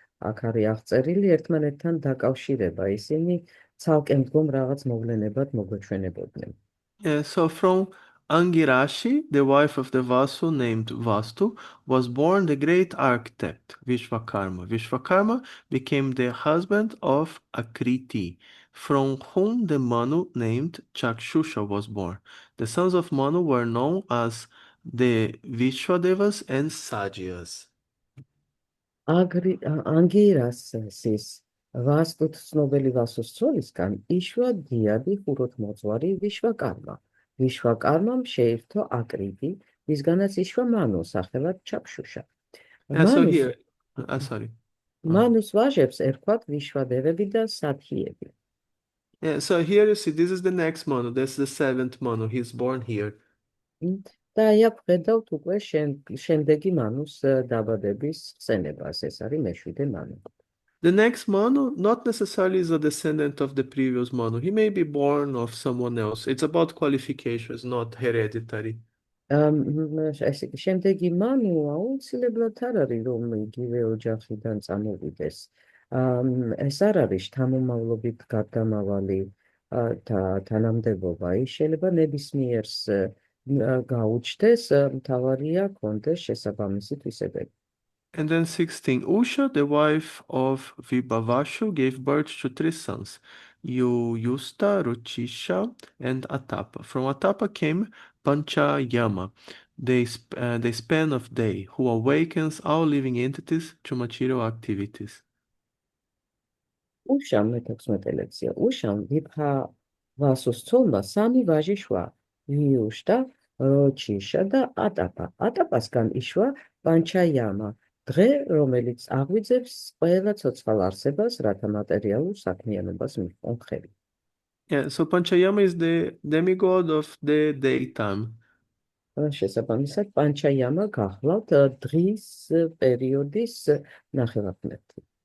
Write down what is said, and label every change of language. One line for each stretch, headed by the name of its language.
Georgian: აქ არის აღწერილი ერთმანეთთან დაკავშირება. ისინი ცალკე მდგომ რაღაც მოვლენებად მოგვეჩვენებოდნენ.
English: Yeah, so from Angirashi, the wife of the Vasu named Vastu, was born the great architect Vishvakarma. Vishvakarma became the husband of Akriti, from whom the Manu named Chakshusha was born. The sons of Manu were known as the Vishwadevas and Sajias.
Georgian: ანგირასის ვასტუთ ცნობელი ვასოს ცოლისგან იშვა დიადი ხუროთმოძღვარი ვიშვაკარმა. ვიშვაკარმამ შეირთო აკრიტი, ვისგანაც იშვა მანუ სახელად ჩაქშუშა.
English: Yeah, so
Georgian: მანუს
English: here, sorry.
Georgian: მანუს ვაჟებს ერქვათ ვიშვადევები და სათიები.
English: Yeah, so here you see, this is the next Manu. That's the seventh Manu. He's born here.
Georgian: და აი აქ ხედავთ უკვე შემდეგი მანუს დაბადების ხსენებას. ეს არის მეშვიდე მანუ.
English: The next Manu not necessarily is a descendant of the previous Manu. He may be born of someone else. It's about qualifications, not hereditary.
Georgian: ესე იგი, შემდეგი მანუ აუცილებლად არ არის, რომ იგივე ოჯახიდან წამოვიდეს. ეს არ არის შთამომავლობით გარდამავალი და თანამდებობა. ის შეიძლება ნებისმიერს გაუჩნდეს, მთავარია კონდეს შესაბამისი თვისებები.
English: And then 16. Usha, the wife of Vibhavashu, gave birth to three sons, Yusta, Ruchisha, and Atapa. From Atapa came Panchayama, the span of day, who awakens all living entities to material activities.
Georgian: უშამ მე-16 ლექცია. უშამ ვიბჰავასუს ცოლმა სამი ვაჟი შვა: იუშტა, როჩიშა და ატაპა. ატაპასგან იშვა პანჩაიამა, დღე, რომელიც აღვიძებს ყველა ცოცხალ არსებას, რათა მატერიალურ საქმიანობას მიჰყონ ხელი.
English: Yeah, so Panchayama is the demigod of the daytime.
Georgian: შესაბამისად, პანჩაიამა გახლავთ დღის პერიოდის ნახევარწმეთი.